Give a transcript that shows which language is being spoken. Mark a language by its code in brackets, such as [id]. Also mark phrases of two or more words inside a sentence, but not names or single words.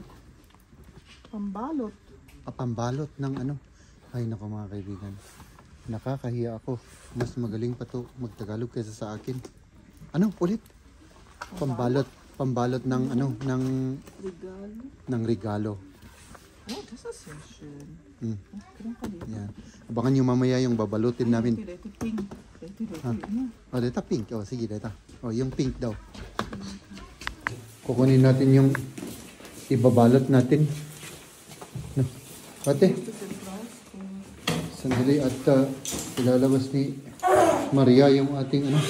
[tl] Pambalot. Pambalot ng ano. Ay nako mga kaibigan. Nakakahiya ako. Mas magaling pa to magtagalog kaysa sa akin. Ano? Ulit? Pambalot ng ano, Regalo. ng regalo. [de] Oh, das ist sehr schön. [tl] Yan. Abangan nyo mamaya yung babalutin namin. Ito pink. Oh, dito pink. Oh, sige, dito. Oh, yung pink daw. Kukunin natin yung ibabalot natin. No. Ate, sandali at ilalabas ni Maria yung ating ano.